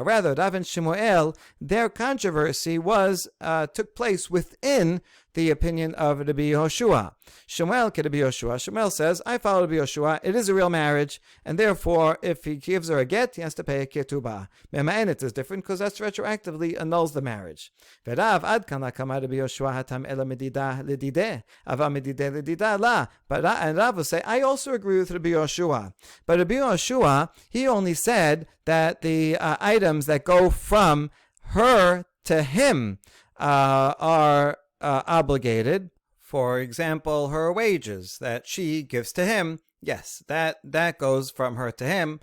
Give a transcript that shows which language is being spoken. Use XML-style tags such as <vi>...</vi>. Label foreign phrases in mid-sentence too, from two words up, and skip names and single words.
<en>Rather, Rav and Shemuel, their controversy took place within the opinion of Rabbi Yoshua. Shemuel says, I follow Rabbi Yoshua, it is a real marriage, and therefore, if he gives her a get, he has to pay a ketubah. Mema'enet is different, because that's retroactively annuls the marriage.</en> <arc>ורב עד כאן לא קאמר רבי יהושע התם אלא מדידה לדידיה, אבל מדידיה לדידה לא.</arc> <en>And Rav will say, I also agree with Rabbi Yoshua. But Rabbi Yoshua, he only said that the items that go from her to him are obligated. For example, her wages that she gives to him, yes, that goes from her to him.</en>